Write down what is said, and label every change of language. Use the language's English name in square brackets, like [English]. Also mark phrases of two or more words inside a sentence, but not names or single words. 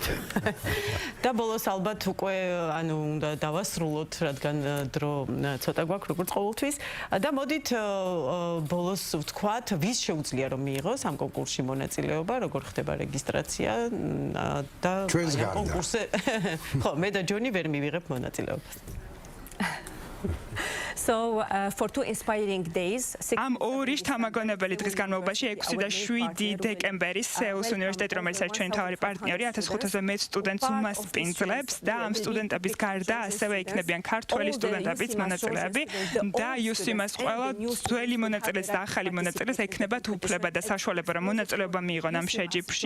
[Georgian] და ბოლოს ალბათ უკვე ანუ უნდა დავასრულოთ, რადგან დრო ცოტა გვაქვს როგორც ყოველთვის და მოდით ბოლოს ვთქვათ, ვის შეუძლია რომ მიიღოს ამ კონკურსში მონაწილეობა, როგორ ხდება რეგისტრაცია და კონკურსზე ხო მე და ჯონი ვერ მივიღებ მონაწილეობას. [English] So for two inspiring days, [Georgian] ამ ორი შთამაგონებელი დღის განმავლობაში 6 და 7 დეკემბერი სეულის უნივერსიტეტი, რომელიც არის ჩვენი მთავარი პარტნიორი, 1500-ზე მეტ სტუდენტს უმასპინძლებს და ამ სტუდენტების გარდა ასევე იქნებიან ქართველი სტუდენტებიც მონაწილეები და UCMAS ყველა ძველი მონაწილეს და ახალი მონაწილეს ექნებათ უფლება და საშუალება რომ მონაწილეობა მიიღონ ამ შეჯიბრში.